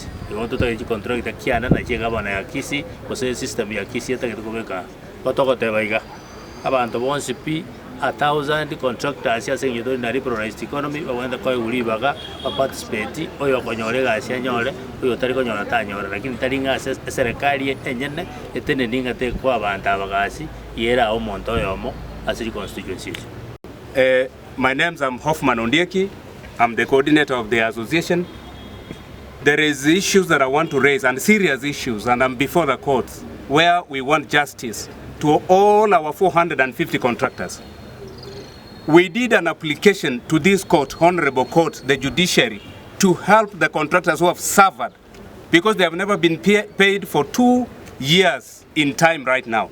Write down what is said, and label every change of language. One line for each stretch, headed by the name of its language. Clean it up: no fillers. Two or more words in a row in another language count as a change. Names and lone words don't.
Gusii: Iwonto taki contractor kiana na chegabana ya Kisii ose system ya Kisii etakitokobeka gotogoteba iga abantu bonse pi 1000 contractors ase ngido na
English: liberalized economy
Gusii: wawenda kwa ulibaga wa participate oyo konyorega ase nyore oyo tari konyora tanyora lakini tari nga serikali enyene etene ninga te kwa abantu abagasi yera omonto yomo ase constituency.
English: My name's Hoffman Ondieki. I'm the coordinator of the association. There is issues that I want to raise, and serious issues, and I'm before the courts where we want justice to all our 450 contractors. We did an application to this court, honorable court, the judiciary, to help the contractors who have suffered because they have never been paid for 2 years in time right now.